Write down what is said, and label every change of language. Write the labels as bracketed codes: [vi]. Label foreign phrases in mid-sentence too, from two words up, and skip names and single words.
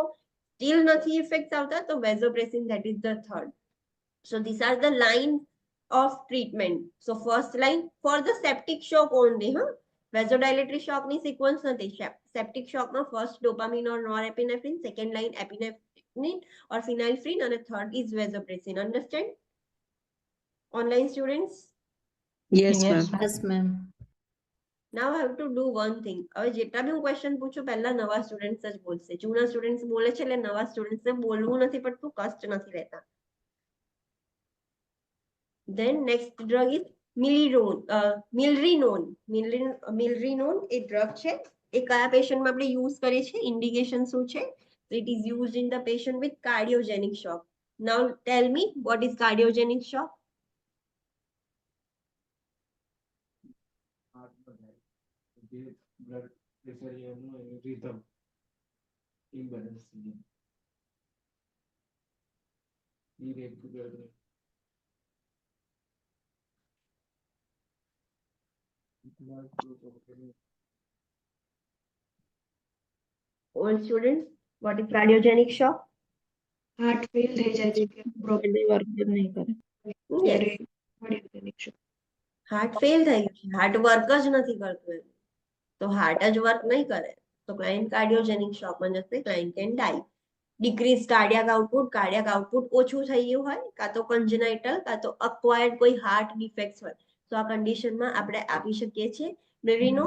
[gu] સ્ટીલ નથી ઇફેક્ટ આવતા તો વેઝોપ્રેસિન, [en] that is the third. so these are the line of treatment. so first line for the septic shock only. [gu] હા, વેઝોડાયલેટરી શોકની સિક્વન્સ નથી. સેપ્ટિક શોકમાં [en] first dopamine or norepinephrine, second line epinephrine or phenylphrin and the third is vasopressin. Understand? Online students? yes ma'am. Yes, ma'am. Now I have to do one thing. [gu] હવે જેટલા બી હું ક્વેશ્ચન પૂછું પહેલા નવા સ્ટુડન્ટ્સ જ બોલશે. જૂના સ્ટુડન્ટ્સ બોલે છે એટલે નવા સ્ટુડન્ટ્સને બોલવું નથી પડતું, કષ્ટ નથી રહેતા. [en] Then next drug is milrinone. [gu] Milrinone એ ડ્રગ છે. એ કયા પેશન્ટમાં આપણે યુઝ કરીએ છીએ? ઇન્ડિકેશન શું છે? [en] It is used in the patient with cardiogenic shock. Now tell me, what is cardiogenic shock? [gu] જે બ્લડ પ્રેશર એનું [en] rhythm imbalance [gu] થઈ જાય. ઇરેગ્યુલર [en] All students, what is cardiogenic shock? heart fail [gu] થઈ જાય છે કે [en] Body work [gu] જ નહીં કરે. ત્યારે કાર્ડિયોજેનિક શોક. [en] heart fail [gu] થઈ ગયું છે, [en] heart work [gu] જ નથી કરતું એમ, તો હાર્ટ જ વર્ક નહીં કરે તો ક્લાયન્ટ કાર્ડિયોજેનિક શોકમાં જશે. [en] client can die. decrease cardiac output [gu] ઓછું થઈ ગયું હોય, કાં તો કન્જનાઇટલ કાં તો અક્વાયર્ડ કોઈ [en] heart defect [gu] હોય, તો આ કન્ડિશનમાં આપણે આપી શકીએ છીએ મિલરિનોન.